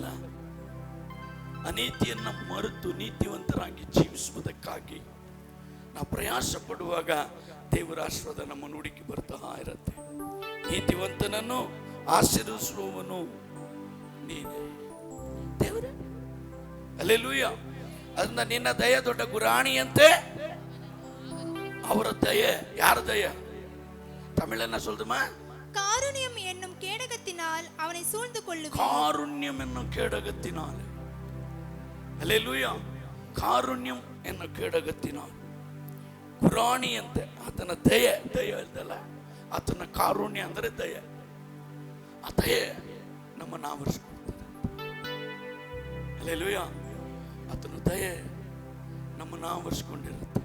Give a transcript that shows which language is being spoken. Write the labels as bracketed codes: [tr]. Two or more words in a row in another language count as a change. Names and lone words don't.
[kn] ಅನೀತಿಯನ್ನು ಮರೆತು ನೀತಿವಂತರಾಗಿ ಜೀವಿಸುವುದಕ್ಕಾಗಿ ನಾವು ಪ್ರಯಾಸ ಪಡುವಾಗ ದೇವರ ಆಶೀರ್ವಾದ ನಮ್ಮನ್ನು ಹುಡುಕಿ ಬರ್ತಾ ಇರುತ್ತೆ. ನೀತಿವಂತನನ್ನು ಆಶೀರ್ವದಿಸುವವನು ನೀನೇ ದೇವರೇ. ಹಲ್ಲೆಲೂಯಾ. ಅದರಿಂದ ನಿನ್ನ ದಯ ದೊಡ್ಡ ಗುರಾಣಿಯಂತೆ. ಅವರ ದಯ, ಯಾರ ದಯ? [ta] ತಮಿಳನ್ನ சொல்லுமா? காருண்யம் என்னும் கேடகத்தினால் அவனை சூழ்ந்து கொள்ளுவீர். காருண்யம் என்னும் கேடகத்தினால். [kn] ಹಲ್ಲೆಲೂಯಾ. [ta] காருண்யம் என்னோ கேடகத்தினால் [kn] ಗುರಾಣಿ ಅಂತೆ ಆತನ ದಯ ಇದ್ದಲ್ಲ, ಆತನ ಕಾರುಣ್ಯ ಅಂದರೆ ದಯ. ಆ ದಯ ನಮ್ಮನ್ನು ಆವರಿಸಿಕೊಳ್ತದೆ. ಹಲ್ಲೆಲೂಯಾ. ಆತನ ದಯ ನಮ್ಮನ್ನು ಆವರಿಸಿಕೊಂಡಿರುತ್ತೆ.